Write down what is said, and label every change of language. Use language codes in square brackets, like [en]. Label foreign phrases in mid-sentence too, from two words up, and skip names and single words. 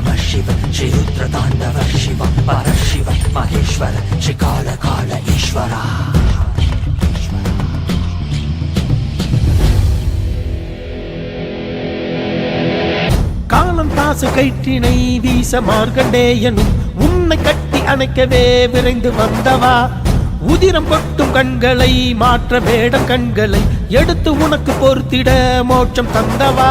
[sa] शिव श्री रुद्र तांडव शिव परशिव महेश्वर श्री काल काल ईश्वरा. [ta] காலம் தாசு கயிற்றினை வீச மார்க்கண்டேயனும் உன்னை கட்டி அணைக்கவே விரைந்து வந்தவா. உதிரம் கொட்டும் கண்களை மாற்ற வேடம் கண்களை எடுத்து உனக்கு பொறுத்திட மோட்சம் தந்தவா.